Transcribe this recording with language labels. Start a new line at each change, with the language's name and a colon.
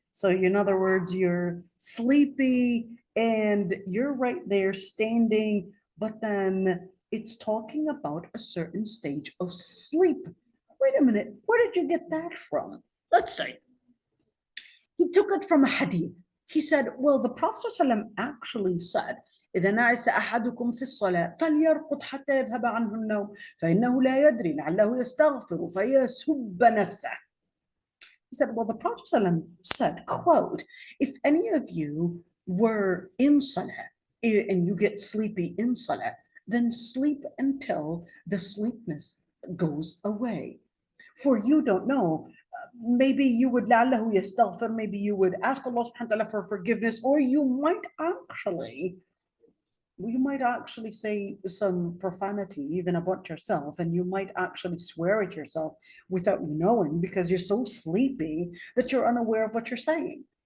English: So in other words, you're sleepy and you're right there standing, but then it's talking about a certain stage of sleep. Wait a minute, where did you get that from? Let's say he took it from a hadith. He said, well, the Prophet ﷺ actually said,
Arabic: إذا نعس أحدكم في الصلاة فليرقد حتى يذهب عنه النوم فإنه لا يدري لعله يستغفر فيسب نفسه.
English: He said, well, the Prophet ﷺ said, quote, if any of you were in salah and you get sleepy in salah, then sleep until the sleepiness goes away. For you don't know, maybe you would
Arabic: لعله يستغفر,
English: maybe you would ask Allah subhanahu wa ta'ala for forgiveness, or you might actually say some profanity even about yourself, and you might actually swear at yourself without knowing because you're so sleepy that you're unaware of what you're saying.